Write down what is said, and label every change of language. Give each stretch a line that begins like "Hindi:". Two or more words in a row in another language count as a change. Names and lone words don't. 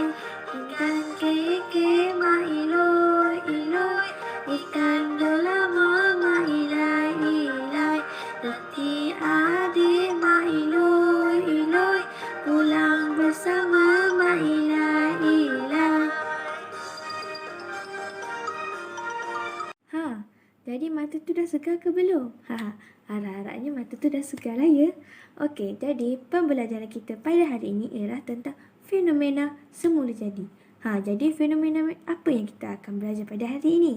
Malay: Ikan keke ma iloi iloi, ikan gelama ma ilai ilai, nanti adik ma iloi iloi, pulang bersama ma ilai ilai. Jadi mata tu dah segar ke belum? Harap-harapnya mata tu dah segar lah ya. Okey, jadi pembelajaran kita pada hari ini ialah tentang fenomena semula jadi. Jadi fenomena apa yang kita akan belajar pada hari ini?